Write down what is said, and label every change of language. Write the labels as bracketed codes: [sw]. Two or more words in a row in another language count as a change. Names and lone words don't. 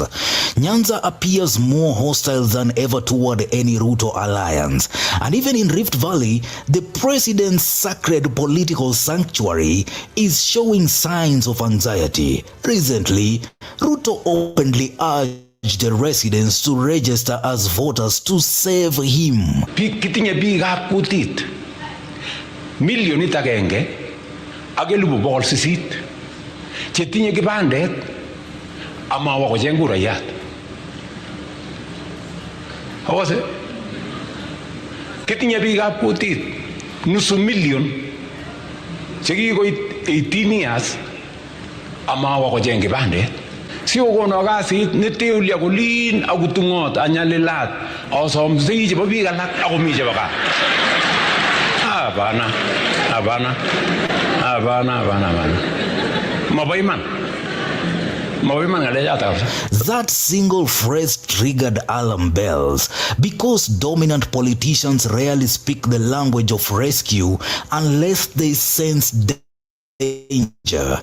[en] Nyanza appears more hostile than ever toward any Ruto alliance. And even in Rift Valley, the president's sacred political sanctuary is showing signs of anxiety. Recently, Ruto openly urged the residents to register as voters to save him. [kln] Kitinye biik ab kutit milionit agenge ak 800,000 chetinye kibandet amawa kocheng kurayat. Awase kitinye biik ab kutit nusu million chekikoit 18 years amawa kocheng kibandet. Si okono kasit neteulia kolin akutungot anyalilat asomsei chebo biik alak akomi chebo gaa. Abana. [en] That single phrase triggered alarm bells because dominant politicians rarely speak the language of rescue unless they sense danger.